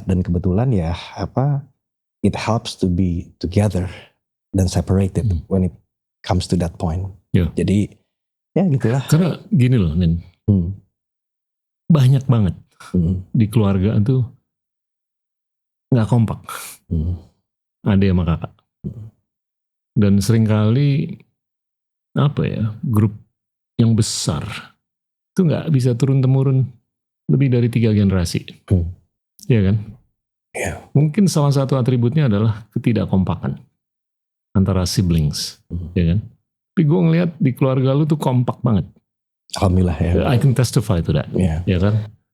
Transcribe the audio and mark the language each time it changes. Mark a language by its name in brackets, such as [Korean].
[Indonesian] Dan kebetulan ya [English] it helps to be together dan separated when it comes to that point. [Indonesian] Jadi ya gitulah. Karena gini loh Nin. Banyak banget di keluarga tuh nggak kompak, adik sama kakak, dan seringkali grup yang besar itu nggak bisa turun temurun lebih dari 3 generasi, ya kan? Mungkin salah satu atributnya adalah ketidakkompakan antara siblings, ya kan? Tapi gue ngeliat di keluarga lu tuh kompak banget. Alhamdulillah ya. [English] I can testify to that, ya kan?